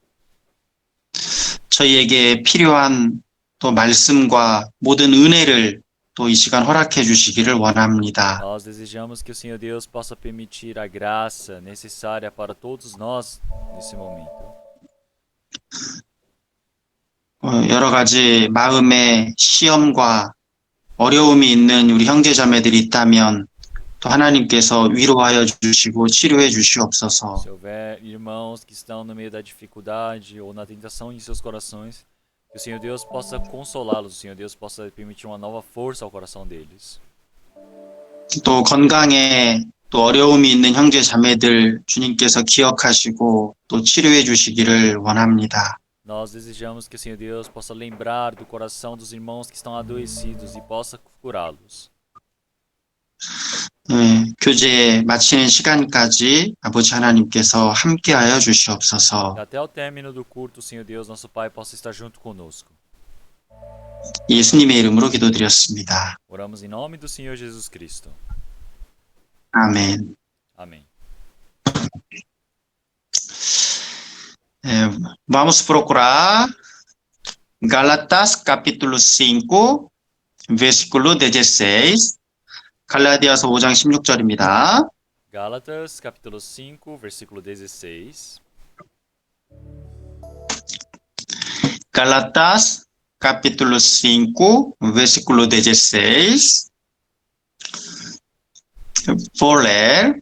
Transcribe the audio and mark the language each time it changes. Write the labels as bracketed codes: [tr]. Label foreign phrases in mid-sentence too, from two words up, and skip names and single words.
[ko] 저희에게 필요한 또 말씀과 모든 은혜를 또 이 시간 허락해 주시기를 원합니다. [pt] Nós desejamos que o Senhor Deus possa permitir a graça necessária para todos nós nesse momento. [ko] 여러 가지 마음의 시험과 어려움이 있는 우리 형제자매들이 있다면 또 하나님께서 위로하여 주시고 치료해 주시옵소서. [pt] Se houver irmãos que estão no meio da dificuldade ou na tentação em seus corações, que o Senhor Deus possa consolá-los, o Senhor Deus possa permitir uma nova força ao coração deles. [ko] 또 건강에 또 어려움이 있는 형제 자매들 주님께서 기억하시고 또 치료해 주시기를 원합니다. [pt] Nós desejamos que o Senhor Deus possa lembrar do coração dos irmãos que estão adoecidos e possa curá-los. [ko] 교제 마치는 시간까지 아버지 하나님께서 함께하여 주시옵소서. [pt] Até o término do culto, o Senhor Deus, nosso Pai, possa estar junto conosco. [ko] 예수님의 이름으로 기도드렸습니다. [pt] Oramos em nome do Senhor Jesus Cristo. [ko] 아멘. [pt] Amém. Vamos procurar Gálatas capítulo 5, versículo 16. [ko] 갈라디아서 5장 16절입니다. [pt] Gálatas, capítulo 5, versículo 16. Gálatas capítulo 5, versículo 16. Vou ler.